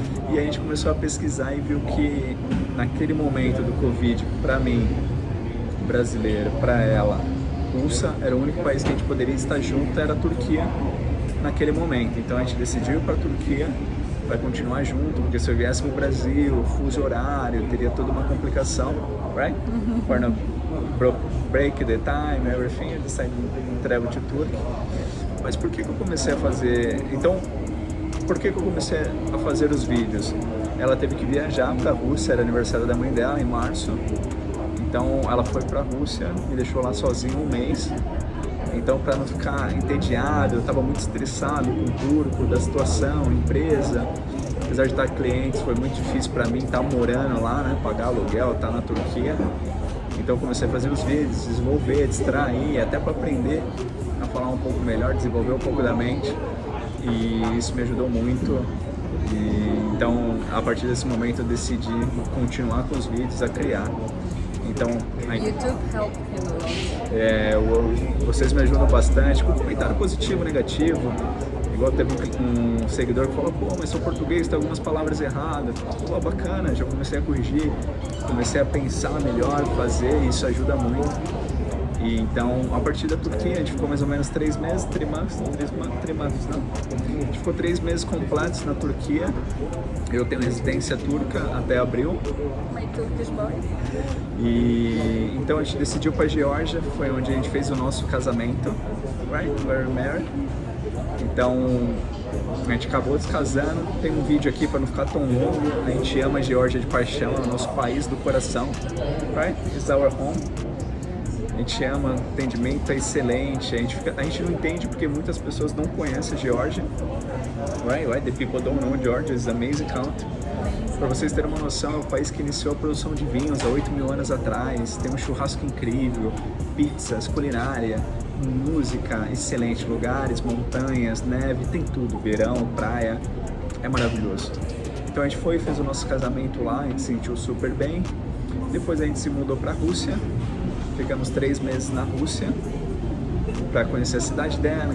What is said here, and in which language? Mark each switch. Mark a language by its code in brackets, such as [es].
[pt] E a gente começou a pesquisar e viu que naquele momento do Covid, para mim, brasileiro, para ela, russa, era o único país que a gente poderia estar junto, era a Turquia naquele momento. Então a gente decidiu ir para a Turquia, vai continuar junto, porque se eu viesse para o Brasil, fuso horário, teria toda uma complicação, right? [en] For no break the time, everything, I decided to travel to Turkey. [pt] Mas por que eu comecei a fazer? Então, por que eu comecei a fazer os vídeos? Ela teve que viajar para a Rússia, era aniversário da mãe dela em março. Então ela foi para a Rússia, me deixou lá sozinho 1 mês. Então, para não ficar entediado, eu estava muito estressado com o turco, da situação, empresa. Apesar de estar clientes, foi muito difícil para mim estar morando lá, né? Pagar aluguel, estar na Turquia. Então eu comecei a fazer os vídeos, desenvolver, distrair, até para aprender a falar um pouco melhor, desenvolver um pouco da mente. E isso me ajudou muito. Então, a partir desse momento eu decidi continuar com os vídeos, a criar. Então, [en] YouTube helped him a lot. [pt] vocês me ajudam bastante com comentário positivo, negativo. Igual teve um seguidor que falou, pô, mas seu português tem algumas palavras erradas. Pô, bacana, já comecei a corrigir, comecei a pensar melhor, fazer, e isso ajuda muito. E então, a partir da Turquia, a gente ficou mais ou menos 3 meses, trimestres, não. A gente ficou 3 meses completos na Turquia. Eu tenho residência turca até abril. [en] My Turkish boy. [pt] E então a gente decidiu para Geórgia, foi onde a gente fez o nosso casamento, right? [en] We're married. [pt] Então a gente acabou se casando. Tem um vídeo aqui para não ficar tão longo. A gente ama a Geórgia de paixão, é o nosso país do coração, right? [en] It's our home. [pt] A gente ama, o atendimento é excelente. A gente não entende porque muitas pessoas não conhecem a Geórgia. [en] Right? The people don't know Georgia is an amazing country. [pt] Para vocês terem uma noção, é o país que iniciou a produção de vinhos há 8.000 anos atrás. Tem um churrasco incrível, pizzas, culinária, música excelente, lugares, montanhas, neve, tem tudo, verão, praia, é maravilhoso. Então a gente foi, fez o nosso casamento lá, a gente se sentiu super bem. Depois a gente se mudou para a Rússia, ficamos 3 meses na Rússia para conhecer a cidade dela.